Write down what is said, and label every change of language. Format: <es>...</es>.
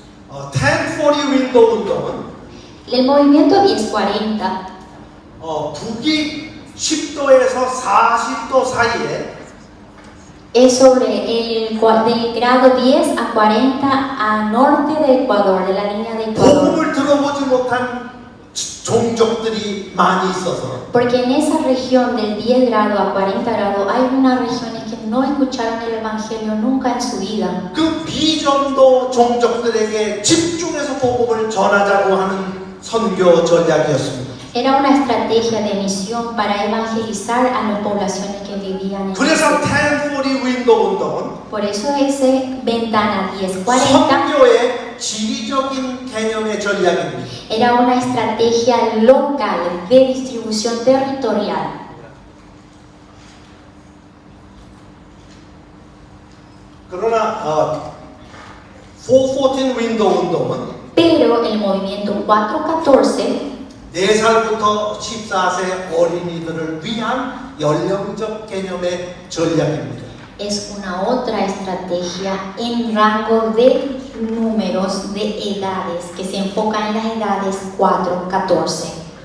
<ko>1040 윈도우 운동은</ko> <es>El movimiento 1040</es> <ko>북이 10도에서 40도 사이에</ko> <es>es sobre del grado 10 a 40 a norte de Ecuador, de la línea de Ecuador.</es> <ko>복음을 들어보지 못한 종족들이 많이 있어서</ko> <es>Porque en esa región del 10 grado a 40 grado hay unas regiones que no escucharon el Evangelio nunca en su vida.</es> <ko>그 비전도 종족들에게 집중해서 복음을 전하자고 하는 선교 전략이었습니다.</ko> <es>Era una estrategia de misión para evangelizar a las poblaciones que vivían en</es> <ko>그래서</ko> <es>ese.</es> <ko>1040 윈도우 운동은</ko> <es>Por eso ese ventana 1040</es> <ko>선교의 지리적인 개념의 전략입니다.</ko> <es>era una estrategia local de distribución territorial.</es> <ko>그러나 414 윈도우 운동은</ko> <es>Pero el movimiento 414</es> <ko>4살부터 14세 어린이들을 위한 연령적 개념의 전략입니다.</ko> <es>es una otra estrategia en rango de números de edades que se enfoca en las edades 4-14.</es>